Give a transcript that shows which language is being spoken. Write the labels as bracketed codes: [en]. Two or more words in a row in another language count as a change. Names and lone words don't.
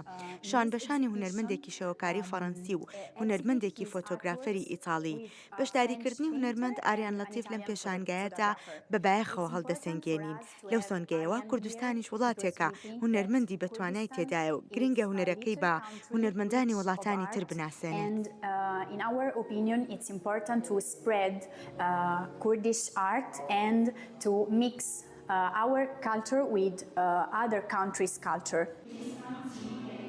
[ckb] شانبەشانی هونەرمەندێکی شێوەکاری فەڕەنسی و هونەرمەندێکی فۆتۆگرافەری ئیتاڵی. بەشداریکردنی هونەرمەند ئاریان لەتیف لەم پێشانگایەدا بەبایەخەوە هەڵدەسەنگێنین. لەو سۆنگەیەوە کوردستانیش وڵاتێکە هونەرمەندی بەتوانای تێدایە و گرنگە هونەرەکەی بە هونەرمەندانی وڵاتانی تر بناسێنێت. [en] In our opinion, it's important to spread Kurdish art and to mix our culture with other countries' culture.